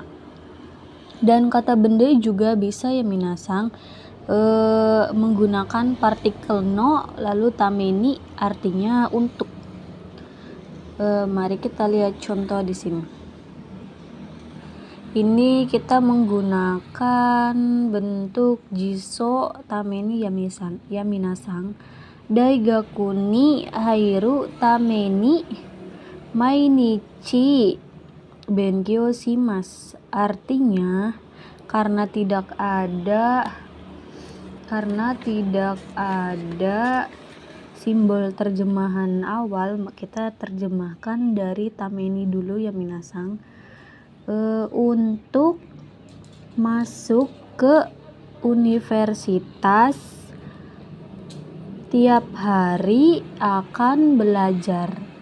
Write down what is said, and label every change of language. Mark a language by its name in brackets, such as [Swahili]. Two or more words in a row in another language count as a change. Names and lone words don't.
[Indonesian] Dan kata benda juga bisa ya minasang, menggunakan partikel no lalu tameni artinya untuk. Mari kita lihat contoh di sini. Ini kita menggunakan bentuk [Japanese] 辞書 ために [Indonesian] ya minasang. [Japanese] 大学に入るために毎日勉強します. [Indonesian] Artinya karena tidak ada simbol terjemahan awal, kita terjemahkan dari tameni dulu ya minasang. Untuk masuk ke universitas tiap hari akan belajar.